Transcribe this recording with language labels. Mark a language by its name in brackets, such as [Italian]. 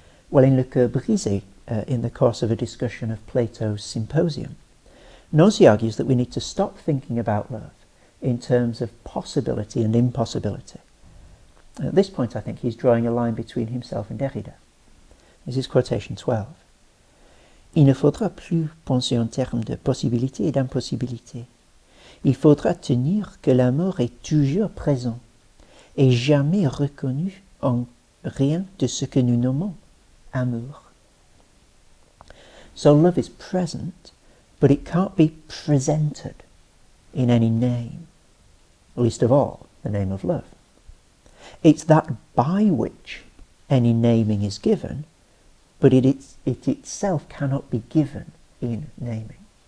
[English] Well, in Le Cœur brisé, in the course of a discussion of Plato's Symposium, Nancy argues that we need to stop thinking about love in terms of possibility and impossibility. At this point, I think he's drawing a line between himself and Derrida. This is quotation 12. [French] Il ne faudra plus penser en termes de possibilité et d'impossibilité. Il faudra tenir que la mort est toujours présente et jamais reconnue en rien de ce que nous nommons amour. [English] So love is present, but it can't be presented in any name, least of all the name of love. It's that by which any naming is given, but it itself cannot be given in naming.